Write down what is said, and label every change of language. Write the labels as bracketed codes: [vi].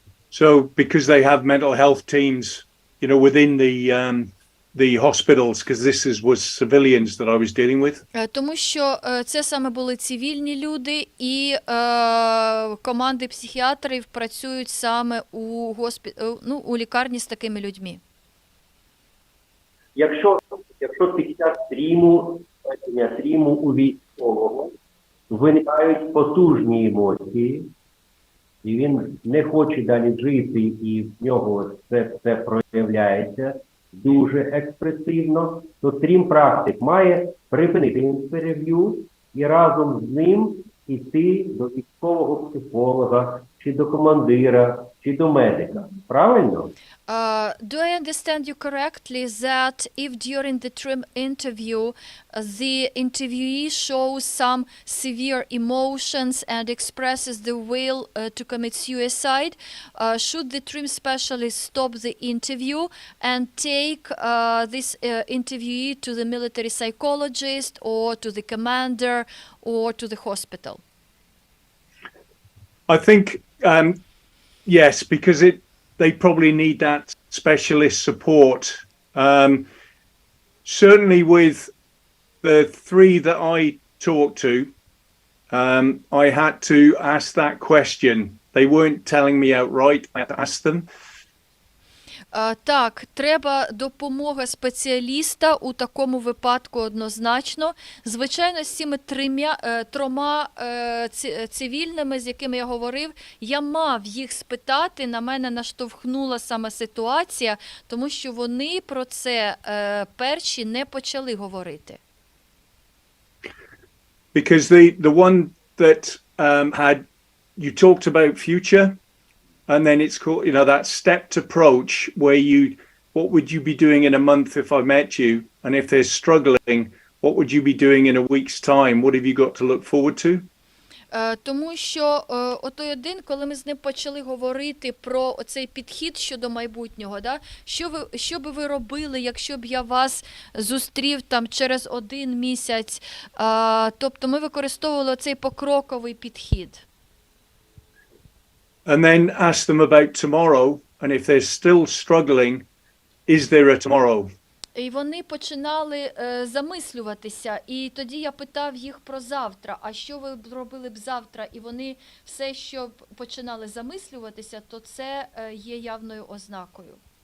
[en] So because they have mental health teams, you know, within the hospitals, because was civilians that I was dealing with. [uk] Тому що це саме були цивільні люди, і команди психіатрів працюють саме у лікарні з такими людьми. Якщо під час тріму у військового виникають потужні емоції, і він не хоче далі жити, і в нього це проявляється дуже експресивно, то TRiM-практик має припинити інтерв'ю і разом з ним йти до військового психолога, чи до командира, чи до медика. Правильно? [en] Do I understand you correctly that if during the TRiM interview the interviewee shows some severe emotions and expresses the will to commit suicide, should the TRiM specialist stop the interview and take this interviewee to the military psychologist or to the commander or to the hospital? I think yes, because they probably need that specialist support. Certainly with the three that I talked to, I had to ask that question. They weren't telling me outright. I had to ask them. [uk] Так, треба допомога спеціаліста у такому випадку однозначно. Звичайно, з цими трьома цивільними, з якими я говорив, я мав їх спитати, на мене наштовхнула саме ситуація, тому що вони про це перші не почали говорити. [en] Because the one that you talked about future, and then it's called, you know, that stepped approach where what would you be doing in a month if I met you? And if they're struggling, what would you be doing in a week's time? What have you got to look forward to? [uk] Тому що отой один, коли ми з ним почали говорити про цей підхід щодо майбутнього, да? Що би ви робили, якщо б я вас зустрів там через 1 місяць? Тобто ми використовували цей покроковий підхід. [en] And then ask them about tomorrow, and if they're still struggling, is there a tomorrow? [uk] І вони починали замислюватися, і тоді я питав їх про завтра, а що ви б робили б завтра? І вони все, що починали замислюватися, то це є явною ознакою.